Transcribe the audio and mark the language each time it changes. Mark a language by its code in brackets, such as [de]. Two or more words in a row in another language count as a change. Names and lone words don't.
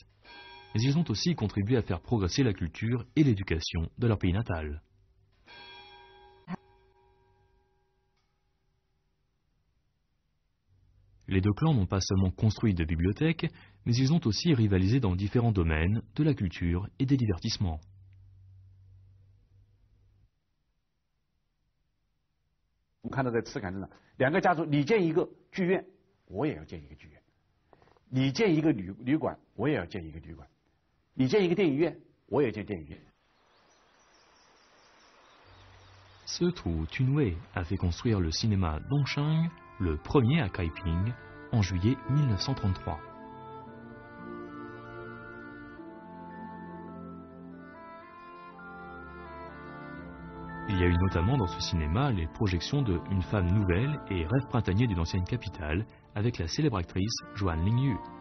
[fr] Mais ils ont aussi contribué à faire progresser la culture et l'éducation de leur pays natal. Les 2 clans n'ont pas seulement construit de bibliothèques, mais ils ont aussi rivalisé dans différents domaines de la culture et des divertissements. [zh] 我们看到在赤坎镇上，2个家族，你建一个剧院，我也要建一个剧院；你建一个旅馆，我也要建一个旅馆；你建一个电影院，我也建电影院。 [fr] Setu Tunwei a fait construire le cinéma Dongsheng, le premier à Kaiping, en juillet 1933. Il y a eu notamment dans ce cinéma les projections de Une femme nouvelle et Rêve printanier d'une ancienne capitale avec la célèbre actrice Joan Lingyu.